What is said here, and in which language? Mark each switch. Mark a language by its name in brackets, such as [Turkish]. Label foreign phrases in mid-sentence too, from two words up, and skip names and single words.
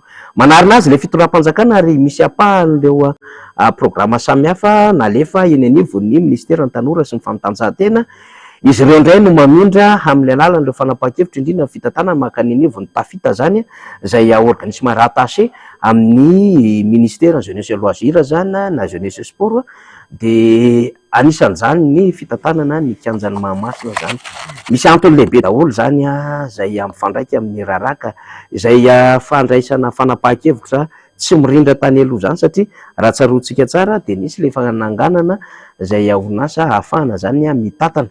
[Malagasy] Manarina azy le fitondram-panjakana ary misy apahan'ireo programa samihafa nalefa eny anivon'ny ministera ny tanora sy ny fanotanjahantena. Izy ireo indray no mamindra amin'ny alalan'ireo fanapahan-kevitra indrindra ny fitantanana makany anivon'ny tafita zany zay [French] organisme rattaché [Malagasy] amin'ny [French] ministère jeunesse et loisir [Malagasy] zany na [French] jeunesse sport [Malagasy] de anisan'izany ny fitantanana ny kianjan'ny Mahamasina zany. Misy antony lehibe daholo zany zay mifandraika amin'ny raraka izay fandraisana fanapahan-kevitra tsy mirindra tany aloha zany satria raha tsaroantsika tsara de nisy le fananganana zay orinasa ahafahana zany mitantana.